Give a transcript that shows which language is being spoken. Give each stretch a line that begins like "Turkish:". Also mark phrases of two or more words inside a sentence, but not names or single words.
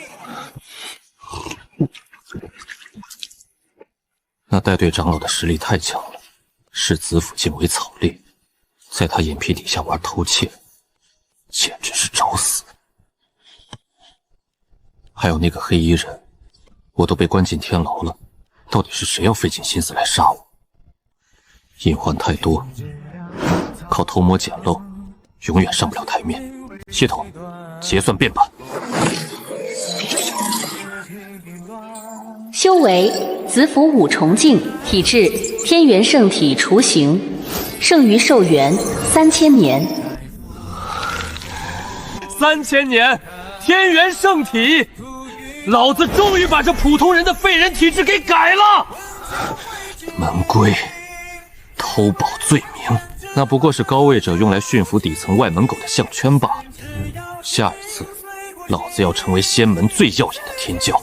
Chinese: 那带队长老的實力太強了，視子府境為草獵，在他眼皮底下玩偷竊，簡直是找死。還有那個黑衣人，我都被關進天牢了，到底是誰要費盡心思來殺我？隱患太多， 靠偷摸撿漏，永遠上不了台面。系統，結算變版。修為子府5重境，體質天元聖體雛形，剩餘壽元3000年。 3000年，天元聖體，老子終於把這普通人的廢人體質給改了。門規，偷寶罪名，那不過是高位者用來馴服底層外門狗的項圈罷了。下一次，老子要成為仙門最耀眼的天骄。